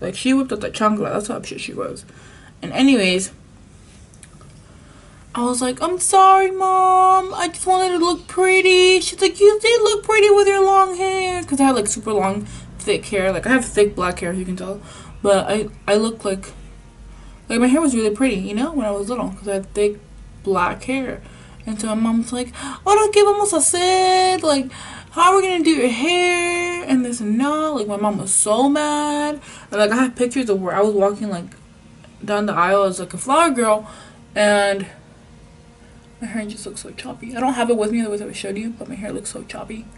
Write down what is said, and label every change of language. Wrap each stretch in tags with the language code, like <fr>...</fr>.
<en>Like, she whipped up that chancla. That's how upset she was. And anyways, I was like, I'm sorry, Mom. I just wanted to look pretty. She's like, you did look pretty with your long hair. Because I had, like, super long, thick hair. Like, I have thick black hair, if you can tell. But I look like my hair was really pretty, you know, when I was little. Because I had thick black hair. And so my mom's like,</en> <es>ahora qué vamos a hacer?</es> <en>Like, how are we going to do your hair? And this and that. Like, my mom was so mad. And, like, I have pictures of where I was walking, like, down the aisle as, like, a flower girl. And my hair just looks so choppy. I don't have it with me, otherwise I would show you, but my hair looks so choppy.</en>